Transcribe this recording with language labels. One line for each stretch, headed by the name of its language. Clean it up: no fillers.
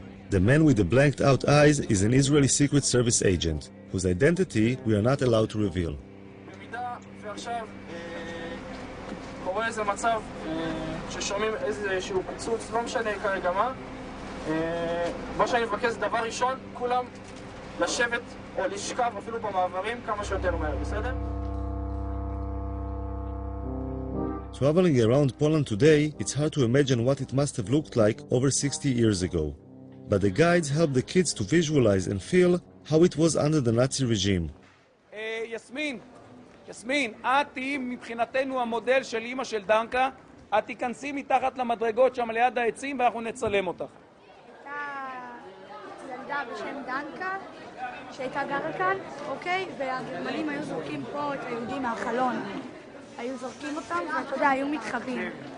English: The man with the blanked out eyes is an Israeli Secret Service agent, whose identity we are not allowed to reveal.
Hebrew: במידה ועכשיו קורה איזה מצב ששומעים איזשהו פיצוץ, לא משנה כרגע מה שאני מבקש דבר ראשון, כולם לשבת או לשכב אפילו במעברים כמה שיותר מהר, בסדר?
English: Traveling around Poland today, it's hard to imagine what it must have looked like over 60 years ago. But the guides help the kids to visualize and feel how it was under the Nazi regime.
Hebrew: יסמין, את תהיי מבחינתנו המודל של אמא של דנקה, את תיכנסי מתחת למדרגות שם ליד העצים ואנחנו נצלם אותך. הייתה ילדה בשם דנקה שהייתה גרה כאן, אוקיי? והגרמנים היו זורקים פה את היהודים מהחלון. היו זורקים אותם, ואתה יודע, היו מתחבאים.